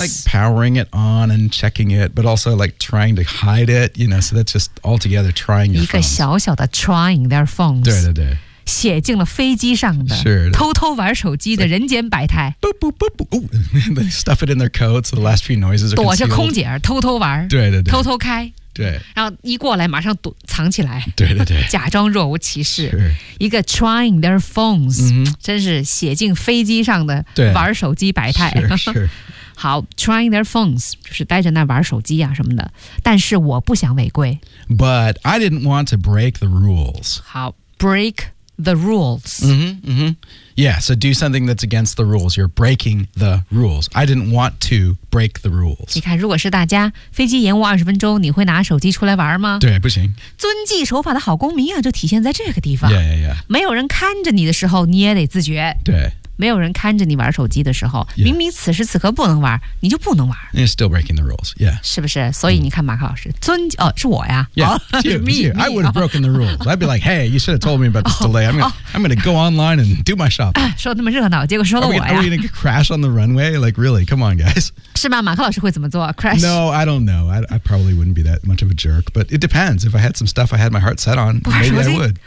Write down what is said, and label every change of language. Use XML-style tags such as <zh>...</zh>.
<en>Like powering it on and checking it, but also like trying to hide it, you know, so that's just altogether trying your phones.</en> <zh>一个小小的</zh> <en>trying their phones.</en> <zh>对对对。写进了飞机上的</zh> <en>sure,</en> <zh>偷偷玩手机的人间百态 boop, boop, boop, boop.</zh> <en>Ooh, they stuff it in their coats so the last few noises are concealed</en> <zh>躲着空姐偷偷玩对对对偷偷开对然后一过来马上躲藏起来对对对假装若无其事、</zh> <en>sure. 一个 trying their phones、 mm-hmm.</en> <zh>真是写进飞机上的玩手机百态</zh> <en>sure, sure.</en> <zh>好</zh> <en>trying their phones</en> <zh>就是待着那玩手机啊什么的但是我不想违规</zh> <en>but I didn't want to break the rules 好 breakThe rules. Yeah, so do something that's against the rules. You're breaking the rules. I didn't want to break the rules.</en> <zh>你看，如果是大家飞机延误二十分钟，你会拿手机出来玩吗？对，不行。遵纪守法的好公民啊，就体现在这个地方。</zh> <en>Yeah, yeah, yeah.</en> <zh>没有人看着你的时候，你也得自觉。对。没有人看着你玩手机的时候、</zh> <en>yeah.</en> <zh>明明此时此刻不能玩你就不能玩</zh> <en>You're still breaking the rules、yeah.</en> <zh>是不是所以你看马克老师尊哦，是我呀</zh> <en>yeah, it's you, it's you. I would have broken the rules I'd be like hey you should have told me about this delay I'm going to go online and do my shopping</en> <zh>说那么热闹结果说到我呀</zh> <en>are we going to crash on the runway like really come on guys</en> <zh>是吗马克老师会怎么做 crash</zh> <en>No I don't know I probably wouldn't be that much of a jerk but it depends if I had some stuff I had my heart set on maybe I would</en>